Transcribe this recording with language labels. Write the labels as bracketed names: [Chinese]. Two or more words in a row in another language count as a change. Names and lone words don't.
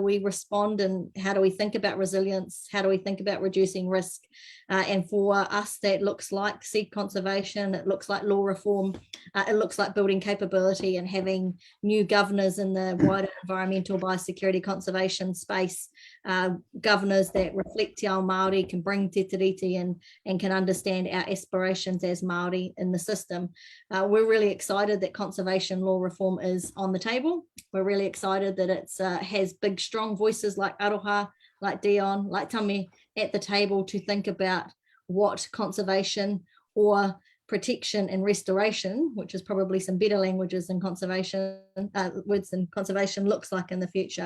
[English] we respond and how do we think about resilience, how do we think about reducing risk, and for us that looks like seed conservation, it looks like law reform, it looks like building capability and having new governors in the wider environmental biosecurity conservation space, governors that reflect [Māori] Te Ao Māori, [English] can bring [Māori] te tiriti [English] and can understand our aspirations as Māori in the system. We're really excited that conservation law reform is on the table. We're really excited that it has big, strong voices like Aroha, like Dion, like Tami at the table to think about what conservation or protection and restoration, which is probably some better languages in conservation, words in conservation looks like in the future.